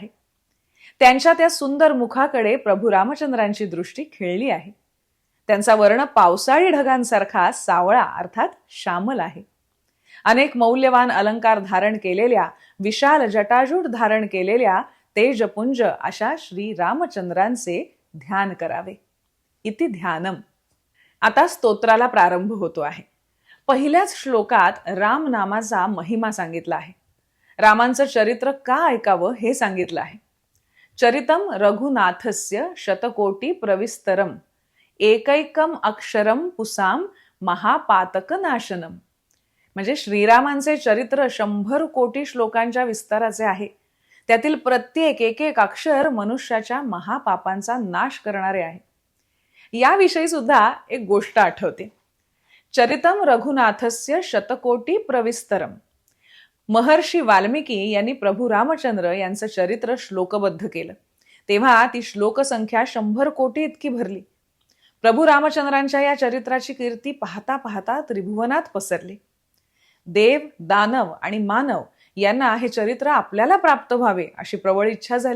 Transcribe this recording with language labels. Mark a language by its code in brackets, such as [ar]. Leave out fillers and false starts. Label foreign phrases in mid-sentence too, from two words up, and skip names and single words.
[mr] त्यांच्या त्या सुंदर मुखाकडे प्रभू रामचंद्रांची दृष्टी खिळली आहे. त्यांचा वर्ण पावसाळी ढगांसारखा सावळा अर्थात श्यामल आहे. अनेक मौल्यवान अलंकार धारण केलेल्या, विशाल जटाजूट धारण केलेल्या तेजपुंज अशा श्री रामचंद्रांचे ध्यान करावे. [sa] इति ध्यानम. [mr] आता स्तोत्राला प्रारंभ होतो आहे. पहिल्याच श्लोकात राम नामाचा महिमा सांगितला आहे. रामांचं चरित्र का ऐकावं हे सांगितलं आहे. [sa] चरितम रघुनाथस्य शतकोटी प्रविस्तरम एकैकम अक्षरम पुसाम महापातक नाशनम. [mr] म्हणजे श्रीरामांचे चरित्र 100 कोटी श्लोकांच्या विस्ताराचे आहे. त्यातील प्रत्येक एक अक्षर मनुष्याच्या महापापांचा नाश करणारे आहे. याविषयी सुद्धा एक गोष्ट आठवते. [sa] चरितम रघुनाथस्य शतकोटी प्रविस्तरम. [mr] महर्षी वाल्मिकी यांनी प्रभू रामचंद्र यांचं चरित्र श्लोकबद्ध केलं, तेव्हा ती श्लोकसंख्या 100 कोटी इतकी भरली. प्रभू रामचंद्रांच्या या चरित्राची कीर्ती पाहता पाहता त्रिभुवनात पसरली. देव, दानव आणि मानव यांना हे चरित्र आपल्याला प्राप्त व्हावे अशी प्रबळ इच्छा झाली.